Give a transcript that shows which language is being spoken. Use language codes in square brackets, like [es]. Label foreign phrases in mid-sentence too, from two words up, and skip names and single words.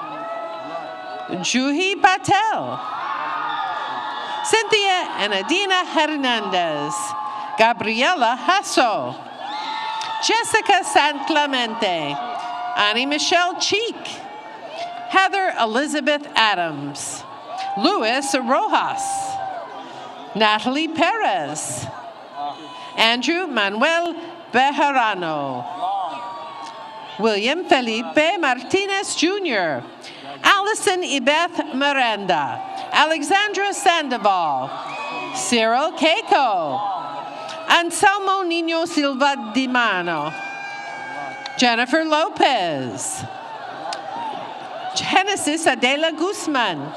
[en] Juhi Patel. Cynthia and Adina Hernandez. Gabriela Hasso. Jessica San Clemente. Annie Michelle Cheek. Heather Elizabeth Adams. Luis Rojas. Natalie Perez. Andrew Manuel Bejarano. William Felipe Martinez Jr. Allison Ibeth Miranda. Alexandra Sandoval. Cyril Keiko. Anselmo Nino Silva Di Mano. Jennifer Lopez. Genesis Adela Guzman.